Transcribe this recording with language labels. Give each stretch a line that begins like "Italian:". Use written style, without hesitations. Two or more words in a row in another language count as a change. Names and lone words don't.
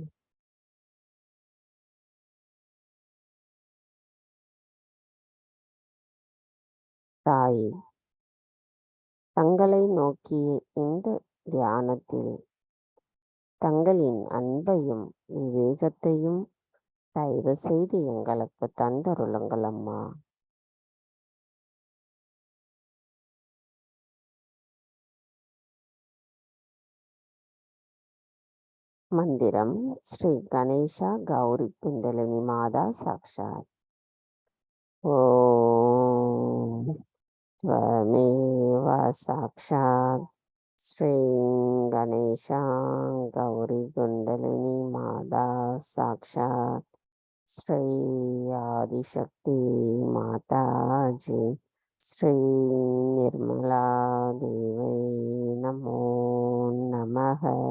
Tamil: தாயே, தங்களை நோக்கிய இந்த தியானத்தில் தங்களின் அன்பையும் விவேகத்தையும் தயவு செய்து எங்களுக்கு தந்தருளுங்கள் அம்மா.
Sanskrit: मन्त्रम् श्री गणेशा गौरी कुण्डलिनी माता साक्षात्. ஓம் त्वमेव साक्षात् श्री गणेशा गौरी कुंडलिनी माता साक्षात् श्री आदिशक्ति माता जी श्री निर्मला देवी नमो नमः.